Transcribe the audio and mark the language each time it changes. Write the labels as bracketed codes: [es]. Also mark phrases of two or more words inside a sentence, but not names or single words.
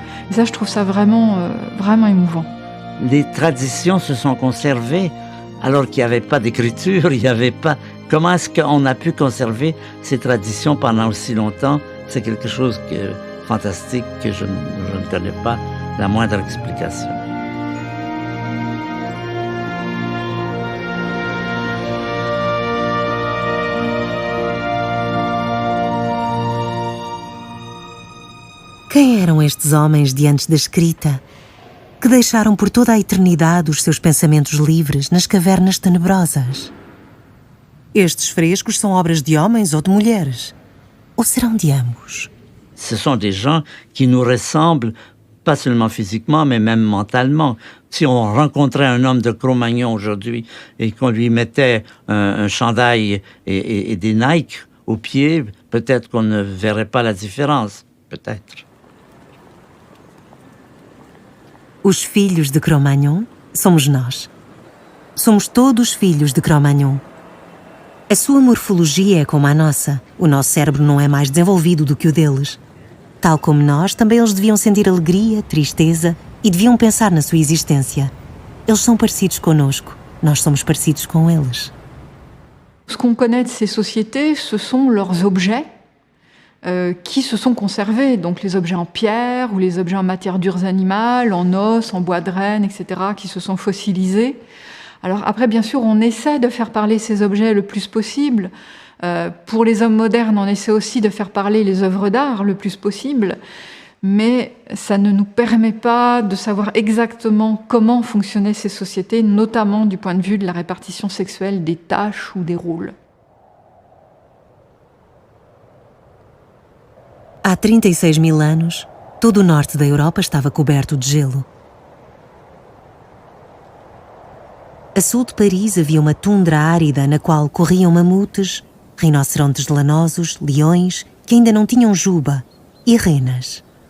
[fr] Et ça, je trouve ça vraiment émouvant. Les traditions se sont conservées alors qu'il n'y avait pas d'écriture, il n'y avait pas... Comment est-ce qu'on a pu conserver ces traditions pendant aussi longtemps? C'est quelque chose de fantastique que je ne connais pas la moindre explication. [pt] Quem eram estes homens diante da escrita, que deixaram por toda a eternidade os seus pensamentos livres nas cavernas tenebrosas? Estes frescos são obras de homens ou de mulheres? Ou serão de ambos? [fr] Ce sont des gens qui nous ressemblent, pas seulement physiquement, mais même mentalement. Si on rencontrait un homme de Cro-Magnon aujourd'hui et qu'on lui mettait un chandail et des Nike aux pieds, peut-être qu'on ne verrait pas la différence. Peut-être. [pt] Os filhos de Cro-Magnon somos nós. Somos todos filhos de Cro-Magnon. A sua morfologia é como a nossa. O nosso cérebro não é mais desenvolvido do que o deles. Tal como nós, também eles deviam sentir alegria, tristeza e deviam pensar na sua existência. Eles são parecidos connosco. Nós somos parecidos com eles. [fr] Ce qu'on connaît de ces sociétés, ce sont leurs objets qui se sont conservés. Donc les objets en pierre ou les objets en matière dures animales, en os, en bois de renne, etc., qui se sont fossilisés. Alors après, bien sûr, on essaie de faire parler ces objets le plus possible. Pour les hommes modernes, on essaie aussi de faire parler les œuvres d'art le plus possible. Mais ça ne nous permet pas de savoir exactement comment fonctionnaient ces sociétés, notamment du point de vue de la répartition sexuelle des tâches ou des rôles. [pt] Há 36 mil anos, todo o norte da Europa estava coberto de gelo. A sul de Paris havia uma tundra árida na qual corriam mamutes, rinocerontes lanosos, leões, que ainda não tinham juba, e renas.